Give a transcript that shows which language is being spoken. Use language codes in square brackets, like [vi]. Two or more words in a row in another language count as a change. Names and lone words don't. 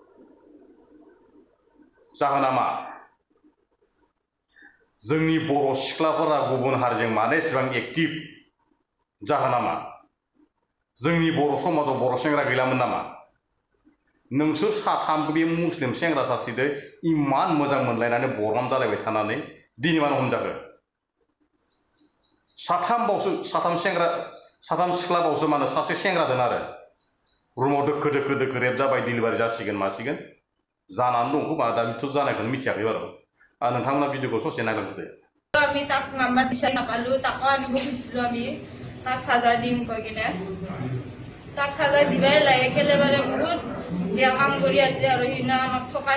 [brx] जाहोना मा जोंनि बर' सिख्लाफोरा गुबुन हारिजों मानो एसेबां एक्टिभ जाहोना मा जोंनि बर' समाजाव बर' सेंग्रा गैलामोन नामा नोंसोर साथाम बे मुस्लिम सेंग्रा सासेदो इमान मोजां मोनलायनानै बरनाम जालायबाय थानानै दिनै मानो हमजाखो साथाम सिख्लाबावसो मानो सासे सेंग्रा दोन आरो रुमाव दोखो रेप जाबाय डिलिभारि जासिगोन मासिगोन जानानै दं खोमा दाथ' जानायखौनो मिथियाखै बारू नोंथांमोना भिडिअखौ ससे नायलांदो [as] আমি তাক নাম্বাৰ বিচাৰি নাপালো তাকো আনিব খুজিছিলো আমি তাক সাজা দিম কৈ কিনে তাক সাজা দিবাই লাগে কেলে মানে বহুত বেয়া কাম কৰি আছে আৰু হিনা আমাক ঠকাই